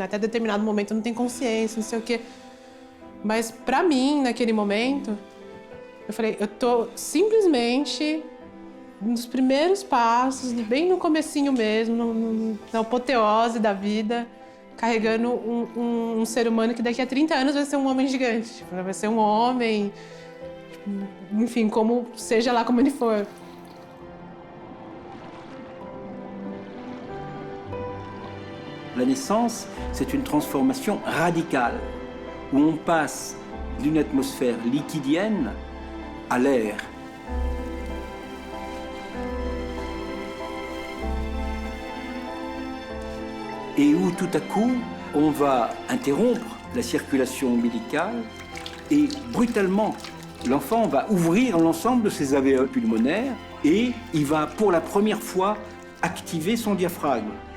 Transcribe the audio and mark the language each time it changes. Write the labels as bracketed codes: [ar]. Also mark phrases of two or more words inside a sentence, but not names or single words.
[pt] Até determinado momento não tem consciência, não sei o quê. Mas pra mim, naquele momento, eu falei, eu tô simplesmente nos primeiros passos, bem no comecinho mesmo, na apoteose da vida, carregando um ser humano que daqui a 30 anos vai ser um homem gigante. Tipo, vai ser um homem, tipo, enfim, como, seja lá como ele for. [fr] La naissance, c'est une transformation radicale, où on passe d'une atmosphère liquidienne à l'air. Et où tout à coup, on va interrompre la circulation ombilicale et brutalement, l'enfant va ouvrir l'ensemble de ses alvéoles pulmonaires et il va pour la première fois activer son diaphragme.